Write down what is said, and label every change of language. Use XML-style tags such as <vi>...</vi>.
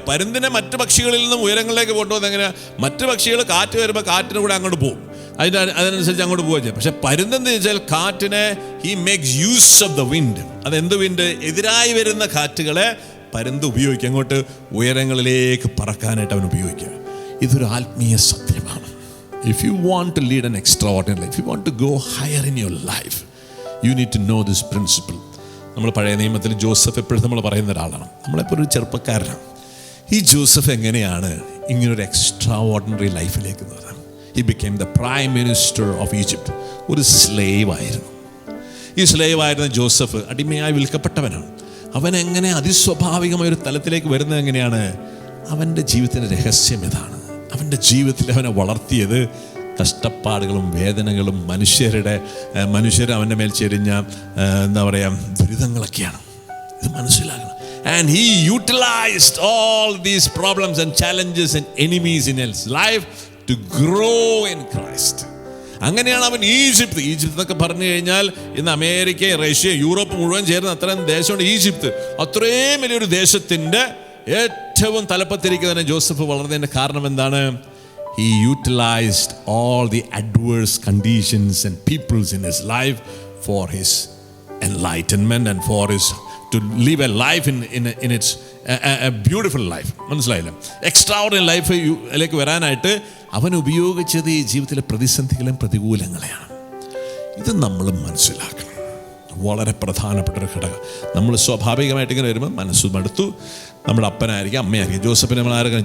<ml>പരുന്തിനെ മറ്റു പക്ഷികളിൽ നിന്നും ഉയരങ്ങളിലേക്ക് കൊണ്ടുപോകുന്നത് എങ്ങനെയാണ്? മറ്റു പക്ഷികൾ കാറ്റ് വരുമ്പോൾ കാറ്റിന് കൂടെ അങ്ങോട്ട് പോകും, അതിനനുസരിച്ച് അങ്ങോട്ട് പോവുക ചെയ്യും. പക്ഷെ പരുന്തെന്ന് വെച്ചാൽ കാറ്റിനെ</ml> <en>He makes use of the wind.</en> <ml>അതെന്ത്</ml> <en>Wind?</en> <ml>എതിരായി വരുന്ന കാറ്റുകളെ പരുന്ത് ഉപയോഗിക്കുക, അങ്ങോട്ട് ഉയരങ്ങളിലേക്ക് പറക്കാനായിട്ട് അവൻ ഉപയോഗിക്കുക. ഇതൊരു ആത്മീയ സത്യമാണ്.</ml> <en>If you want to lead an extraordinary life, if you want to go higher in your life, you need to know this principle.</en> <ml>നമ്മൾ പഴയ നിയമത്തിൽ ജോസഫ് എപ്പോഴും നമ്മൾ പറയുന്ന ഒരാളാണ്. നമ്മളെപ്പോൾ ഒരു ചെറുപ്പക്കാരനാണ്. ഈ ജോസഫ് എങ്ങനെയാണ് ഇങ്ങനൊരു എക്സ്ട്രാ ഓർഡിനറി ലൈഫിലേക്ക് വന്നത്?</ml> <en>He became the prime minister of Egypt.</en> <ml>ഒരു സ്ലേവ് ആയിരുന്നു. ഈ സ്ലേവ് ആയിരുന്ന ജോസഫ് അടിമയായി വിൽക്കപ്പെട്ടവനാണ്. അവൻ എങ്ങനെ അതിസ്വാഭാവികമായ ഒരു തലത്തിലേക്ക് വരുന്നത് എങ്ങനെയാണ്? അവൻ്റെ ജീവിതത്തിൻ്റെ രഹസ്യം ഇതാണ്. അവൻ്റെ ജീവിതത്തിൽ അവനെ വളർത്തിയത് കഷ്ടപ്പാടുകളും വേദനകളും മനുഷ്യർ അവൻ്റെ മേൽ ചെരിഞ്ഞ എന്താ പറയുക ദുരിതങ്ങളൊക്കെയാണ്. ഇത് മനസ്സിലാക്കണം.</ml> <en>And he utilized all these problems and challenges and enemies in his life to grow in Christ.</en> <ml>അങ്ങനെയാണ് അവൻ ഈജിപ്ത് എന്നൊക്കെ പറഞ്ഞു കഴിഞ്ഞാൽ ഇന്ന് അമേരിക്ക, റഷ്യ, യൂറോപ്പ് മുഴുവൻ ചേർന്ന് അത്രയും ദേശമുണ്ട് ഈജിപ്ത്. അത്രയും വലിയൊരു ദേശത്തിൻ്റെ ഏറ്റവും തലപ്പത്തിരിക്കുന്നതിന് ജോസഫ് വളർന്നതിൻ്റെ കാരണം എന്താണ്?</ml> <en>He utilized all the adverse conditions and peoples in his life for his enlightenment and for his to live a life in its a beautiful life.</en> <ml>മനസ്സിലായില്ല? എക്സ്ട്രാordinary ലൈഫിലേക്ക് വരാനായിട്ട് അവൻ ഉപയോഗിച്ചത് ഈ ജീവിതത്തിലെ പ്രതിസന്ധികളും പ്രതികൂലങ്ങളെയാണ്. ഇത് നമ്മൾ മനസ്സിലാക്കണം. വളരെ പ്രധാനപ്പെട്ട ഒരു ഘടകം. നമ്മൾ സ്വാഭാവികമായിട്ട് ഇങ്ങനെ വരുമ്പോൾ മനസ്സ് മടുത്തു. നമ്മുടെ അപ്പനായിരിക്കും, അമ്മയായിരിക്കും. ജോസഫിനെ നമ്മൾ ആരൊക്കെ?</ml>